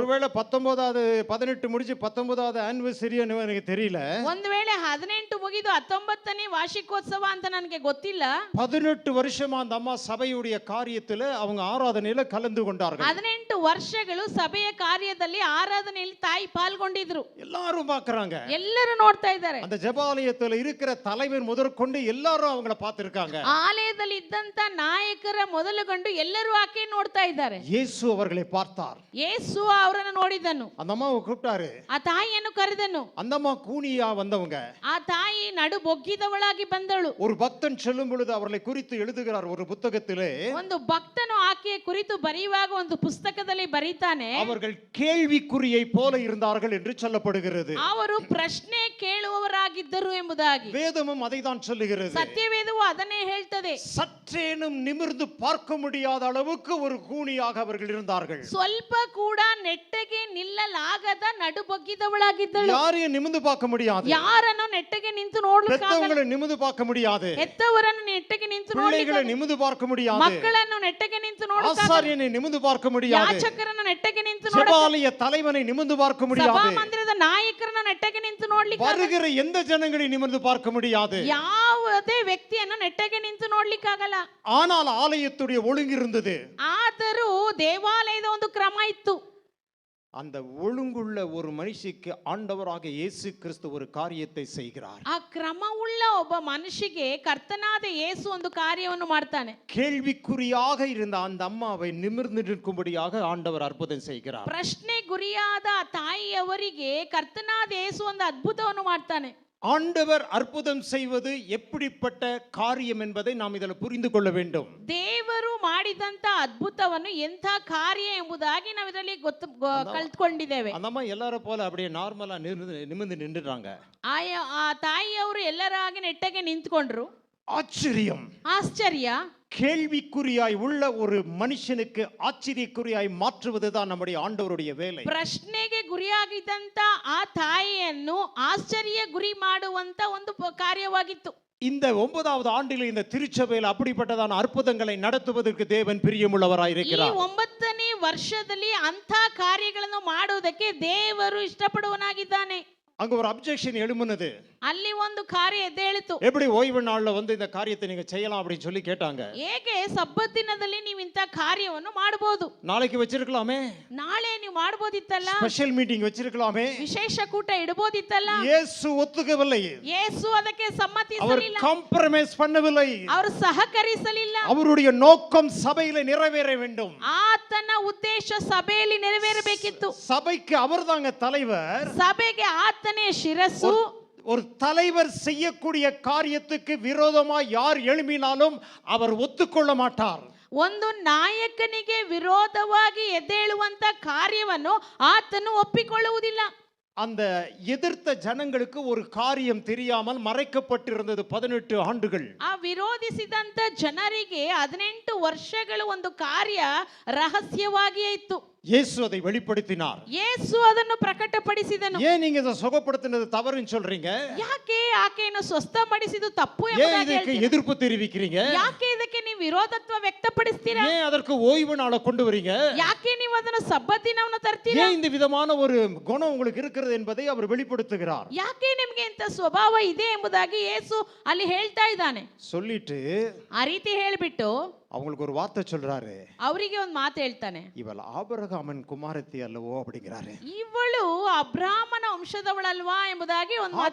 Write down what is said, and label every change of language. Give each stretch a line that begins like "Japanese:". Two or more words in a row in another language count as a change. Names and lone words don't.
Tamil: ஒருவேளை 19வது 18 முடிஞ்சு 19வது ஆனிவர்சரி எனக்கு தெரியல.
Kannada: ಒಂದು ವೇಳೆ 18 ಮುಗಿದು 19ನೇ ವಾರ್ಷಿಕೋತ್ಸವ ಅಂತ ನನಗೆ ಗೊತ್ತಿಲ್ಲ.
Tamil: 18 வருஷமா அந்த அம்மா சபையுடைய காரியத்துல அவங்க ஆராதனையில கலந்து கொண்டார்கள்.
Kannada: 18 ವರ್ಷಗಳು ಸಭೆಯ ಕಾರ್ಯದಲ್ಲಿ ಆರಾಧನೆಯಲ್ಲಿ ತಾಯಿ ಪಾಲ್ಗೊಂಡಿದ್ರು.
Tamil: எல்லாரும் பார்க்கறாங்க.
Kannada: ಎಲ್ಲರೂ ನೋಡ್ತಾ ಇದ್ದಾರೆ.
Tamil: அந்த ஜெபாலயத்துல இருக்கிற தலைவர் முதற்கொண்டு எல்லாரும் அவங்கள பார்த்திருக்காங்க.
Kannada: ಆಲಯದಲ್ಲಿ ಇದ್ದಂತ ನಾಯಕರ ಮೊದಲುಗೊಂಡು ಎಲ್ಲರೂ ಆಕೆ ನೋಡ್ತಾ ಇದ್ದಾರೆ.
Tamil: இயேசு அவர்களை பார்த்தார்.
Kannada: ಯೇಸು ಅವರನ್ನು ನೋಡಿದನು.
Tamil: அந்த அம்மாவை கூப்பிட்டாரு.
Kannada: ಆ ತಾಯಿಯನ್ನು ಕರೆದನು.
Tamil: அந்த அம்மா கூனியா வந்தவங்க.
Kannada: ಆ ತಾಯಿ ನಡು ಬೊಗ್ಗಿದವಳಾಗಿ ಬಂದಳು.
Tamil: ஒரு பக்தன் சொல்லும் பொழுது அவர்களை குறித்து எழுதுகிறார் ஒரு புத்தகத்திலே.
Kannada: ಒಂದು ಭಕ್ತನು ಆಕೆಯ ಕುರಿತು ಬರೆಯುವಾಗ ಒಂದು ಪುಸ್ತಕದಲ್ಲಿ ಬರೀತಾನೆ.
Tamil: அவர்கள் கேள்விக்குறியை போல இருந்தார்கள் என்று சொல்லப்படுகிறது.
Kannada: ಅವರು ಪ್ರಶ್ನೆ ಕೇಳುವವರಾಗಿದ್ದರು ಎಂಬುದಾಗಿ
Tamil: வேதமும் அதை தான் சொல்லுகிறது.
Kannada: ಸತ್ಯವೇದವು ಅದನ್ನೇ ಹೇಳ್ತದೆ.
Tamil: சற்றேனும் நிமிர்ந்து பார்க்க முடியாத அளவுக்கு ஒரு கூனியாக அவர்கள் இருந்தார்கள்.
Kannada: ಸ್ವಲ್ಪ ಕೂಡ ನೆಟ್ಟಗೆ ನಿಲ್ಲಲಾಗದ ನಡು ಬೊಗ್ಗಿದವಳಾಗಿದ್ದಳು.
Tamil: யாரையும் நிமிர்ந்து பார்க்க முடியாது.
Kannada: ಯಾರನ್ನು ನೆಟ್ಟಗೆ ನಿಂತು ನೋಡಲಿಕ್ಕಾಗಲ್ಲ.
Tamil: பெத்தவங்களை நிமிர்ந்து பார்க்க முடியாது.
Kannada: ಹೆತ್ತವರನ್ನು ನೆಟ್ಟಗೆ ನಿಂತು
Tamil: பிள்ளைகளை நிமிர்ந்து பார்க்க முடியாது.
Kannada: ಮಕ್ಕಳನ್ನು ನೆಟ್ಟಗೆ ನಿಂತು ನೋಡಲಿಕ್ಕಾಗಲ್ಲ.
Tamil: ஆசாரியனை நிமிர்ந்து பார்க்க முடியாது.
Kannada: ಯಾಜಕರನ್ನು ನೆಟ್ಟಗೆ ನಿಂತು ನೋಡಲಿಕ್ಕಾಗಲ್ಲ.
Tamil: ஜெபாலய தலைவனை நிமிர்ந்து பார்க்க முடியாது.
Kannada: ಸಭಾ ಮಂದಿರದ ನಾಯಕರನ್ನು ನೆಟ್ಟಗೆ ನಿಂತು ನೋಡಲಿಕ್ಕಾಗಲ್ಲ.
Tamil: வருகிற எந்த ஜனங்களை நிமிர்ந்து பார்க்க முடியாது.
Kannada: ಯಾವುದೇ ವ್ಯಕ್ತಿಯನ್ನು ನೆಟ್ಟಗೆ ನಿಂತು ನೋಡಲಿಕ್ಕಾಗಲ್ಲ.
Tamil: ஆனால் ஆலயத்துடைய ஒழுங்கு இருந்தது.
Kannada: ಆದರೂ ದೇವಾಲಯದ ಒಂದು ಕ್ರಮ ಇತ್ತು.
Tamil: அந்த ஒழுங்குள்ள ஒரு மனுஷிக்கு ஆண்டவராக இயேசு கிறிஸ்து ஒரு காரியத்தை செய்கிறார்.
Kannada: ಆ ಕ್ರಮವುಳ್ಳ ಒಬ್ಬ ಮನುಷ್ಯಗೆ ಕರ್ತನಾದ ಯೇಸು ಒಂದು ಕಾರ್ಯವನ್ನು ಮಾಡ್ತಾನೆ.
Tamil: கேள்விக்குறியாக இருந்த அந்த அம்மாவை நிமிர்ந்து நிற்கும்படியாக ஆண்டவர் அற்புதம் செய்கிறார்.
Kannada: ಪ್ರಶ್ನೆ ಗುರಿಯಾದ ಆ ತಾಯಿಯವರಿಗೆ ಕರ್ತನಾದ ಯೇಸು ಒಂದು ಅದ್ಭುತವನ್ನು ಮಾಡ್ತಾನೆ.
Tamil: ஆண்டவர் அற்புதம் செய்வது எப்படிப்பட்ட காரியம் என்பதை நாம் இதில் புரிந்து கொள்ள வேண்டும்.
Kannada: ದೇವರು ಮಾಡಿದಂತ ಅದ್ಭುತವನ್ನು ಎಂಥ ಕಾರ್ಯ ಎಂಬುದಾಗಿ ನಾವು ಇದರಲ್ಲಿ ಕಲ್ತ್ಕೊಂಡಿದ್ದೇವೆ.
Tamil: அந்த அம்மா எல்லாரும் போல அப்படியே நார்மலா நிமிர்ந்து நின்றுறாங்க.
Kannada: ಆ ತಾಯಿಯವರು ಎಲ್ಲರಾಗಿ ನೆಟ್ಟಗೆ ನಿಂತ್ಕೊಂಡ್ರು.
Tamil: ஆச்சரியம்,
Kannada: ಆಶ್ಚರ್ಯ.
Tamil: கேள்விக்குறியாய் உள்ள ஒரு மனுஷனுக்கு ஆச்சரியக்குறியாய் மாற்றுவதுதான் நம்முடைய ஆண்டவருடைய வேலை.
Kannada: ಪ್ರಶ್ನೆಗೆ ಗುರಿಯಾಗಿದ್ದಂತ ಆ ತಾಯಿಯನ್ನು ಆಶ್ಚರ್ಯ ಗುರಿ ಮಾಡುವಂತ ಒಂದು ಕಾರ್ಯವಾಗಿತ್ತು.
Tamil: இந்த 9வது ஆண்டில் இந்த திருச்சபையில் அப்படிப்பட்டதான அற்புதங்களை நடத்துவதற்கு தேவன் பிரியமுள்ளவராயிருக்கிறார்.
Kannada: ಈ 9ನೇ ವರ್ಷದಲ್ಲಿ ಅಂಥ ಕಾರ್ಯಗಳನ್ನು ಮಾಡುವುದಕ್ಕೆ ದೇವರು ಇಷ್ಟಪಡುವನಾಗಿದ್ದಾನೆ.
Tamil: அங்க ஒரு அப்ஜெக்ஷன் எழும்புனது.
Kannada: ಅಲ್ಲಿ ಒಂದು ಕಾರ್ಯ ಎದ್ದೇಳಿತು.
Tamil: எப்படி ஓய்வு நாள்ல இந்த காரியத்தை நீங்க செய்யலாம் அப்படின்னு சொல்லி கேட்டாங்க.
Kannada: ಹೇಗೆ ಸಬ್ಬತ್ ದಿನದಲ್ಲಿ ನೀವು ಇಂಥ ಕಾರ್ಯವನ್ನು ಮಾಡಬಹುದು?
Tamil: நாளைக்கு வச்சிருக்கலாமே,
Kannada: ನಾಳೆ ನೀವು ಮಾಡಬಹುದಿತ್ತಲ್ಲ,
English: special meeting
Tamil: வச்சிருக்கலாமே.
Kannada: ವಿಶೇಷ ಕೂಟ ಇಡಬಹುದಿತ್ತಲ್ಲ.
Tamil: இயேசு ஒத்துக்கவில்லை.
Kannada: ಯೇಸು ಅದಕ್ಕೆ
Tamil: அவர்
Kannada: ಸಮ್ಮತಿಸಲಿಲ್ಲ,
Tamil: காம்ப்ரமைஸ் பண்ணவில்லை.
Kannada: ಅವರು ಸಹಕರಿಸಲಿಲ್ಲ.
Tamil: அவருடைய நோக்கம் சபையில நிறைவேற வேண்டும்.
Kannada: ಆತನ ಉದ್ದೇಶ ಸಭೆಯಲ್ಲಿ ನೆರವೇರಬೇಕಿತ್ತು.
Tamil: சபைக்கு அவர்தாங்க தலைவர்.
Kannada: ಸಭೆಗೆ ಆತನೇ ಶಿರಸ್ಸು.
Tamil: ஒரு தலைவர் செய்யக்கூடிய காரியத்துக்கு விரோதமா யார் எழும்பினாலும் அவர் ஒத்துக்கொள்ள மாட்டார்.
Kannada: ಒಂದು ನಾಯಕನಿಗೆ ವಿರೋಧವಾಗಿ ಎದ್ದೇಳುವಂತ ಕಾರ್ಯವನ್ನು ಆತನು ಒಪ್ಪಿಕೊಳ್ಳುವುದಿಲ್ಲ.
Tamil: அந்த எதிர்த்த ஜனங்களுக்கு ஒரு காரியம் தெரியாமல் மறைக்கப்பட்டிருந்தது 18 ஆண்டுகள்.
Kannada: ಆ ವಿರೋಧಿಸಿದಂತ ಜನರಿಗೆ 18 ವರ್ಷಗಳು ಒಂದು ಕಾರ್ಯ ರಹಸ್ಯವಾಗಿಯೇ ಇತ್ತು.
Tamil: இயேசு அதை வெளிப்படுத்தினார்.
Kannada: ಯೇಸು ಅದನ್ನು ಪ್ರಕಟಪಡಿಸಿದನು.
Tamil: ஏன் நீங்க இதை சுகப்படுத்தினது தவறுன்னு சொல்றீங்க?
Kannada: ಯಾಕೆ ಆಕೆಯನ್ನು ಸ್ವಸ್ಥಪಡಿಸಿದ್ದು ತಪ್ಪು
Tamil: ஏன்
Kannada: ಎಂಬುದಾಗಿ ಇದಕ್ಕೆ ಹೇಳ್ತೀರಾ?
Tamil: எதிர்ப்பு தெரிவிக்கிறீங்க?
Kannada: ಯಾಕೆ ಇದಕ್ಕೆ ನೀವು ವಿರೋಧತ್ವ ವ್ಯಕ್ತಪಡಿಸ್ತೀರಾ?
Tamil: ஏன் அதற்கு ஓய்வு நாளை கொண்டு வரீங்க?
Kannada: ಯಾಕೆ ನೀವು ಅದನ್ನು ಸಬ್ಬತ್ ದಿನವನ್ನು ತರ್ತೀರಾ?
Tamil: ஏன் இந்த விதமான ஒரு குணம் உங்களுக்கு இருக்கிறது என்பதை அவர் வெளிப்படுத்துகிறார்.
Kannada: ಯಾಕೆ ನಿಮಗೆ ಇಂಥ ಸ್ವಭಾವ ಇದೆ ಎಂಬುದಾಗಿ ಯೇಸು ಅಲ್ಲಿ ಹೇಳ್ತಾ ಇದ್ದಾನೆ.
Tamil: சொல்லிட்டு
Kannada: ಆ ರೀತಿ ಹೇಳ್ಬಿಟ್ಟು
Tamil: அவங்களுக்கு ஒரு வார்த்தை சொல்றாரு.
Kannada: ಅವರಿಗೆ ಒಂದು ಮಾತು ಹೇಳ್ತಾನೆ.
Tamil: இவள் ஆபிரகாமின் குமாரத்தி அல்லவோ அப்படிங்கிறாரு.
Kannada: ಇವಳು ಅಬ್ರಾಮನ ವಂಶದವಳಲ್ವಾ ಎಂಬುದಾಗಿ ಒಂದು ಮಾತು.